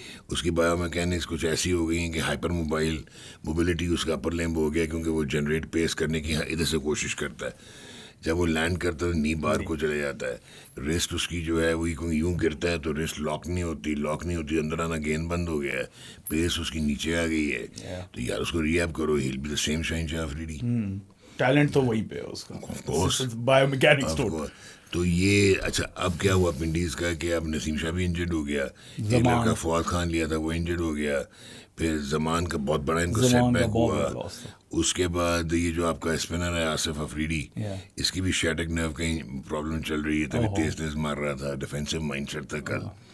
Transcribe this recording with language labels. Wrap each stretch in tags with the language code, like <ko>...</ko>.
<ur>اس کی bio mechanics کچھ ایسی ہو گئی ہیں کہ ہائپر موبلٹی اس کا اپر لیمب ہو گیا, کیونکہ وہ جنریٹ پیس کرنے کی ادھر سے کوشش کرتا ہے. جب وہ لینڈ کرتا ہے نی بار کو چلے جاتا ہے. ریسٹ اس کی جو ہے وہ یوں گرتا ہے تو ریسٹ لاک نہیں ہوتی, اندر آنا گیند بند ہو گیا ہے, پیس اس کی نیچے آ گئی ہے. تو یار اس کو ریہیب کرو,</ur> <en>he'll be the same</en> <ur>Shaheen Shah Afridi. Talent تو وہی پہ ہے اس کا, بایو میکینکس تو یہ اچھا اب کیا ہوا ونڈیز کا کہ اب نسیم شاہ بھی انجرڈ ہو گیا, ایک لڑکا فواد خان لیا تھا وہ انجرڈ ہو گیا, پھر زمان کا بہت بڑا ان کو سیٹ بیک ہوا. اس کے بعد یہ جو آپ کا اسپنر ہے آصف افریدی, اس کی بھی شیٹک نرو کہیں پرابلم چل رہی ہے, تبھی تیز مار رہا تھا, ڈیفینسو مائنڈ سیٹ تھا کل.</ur>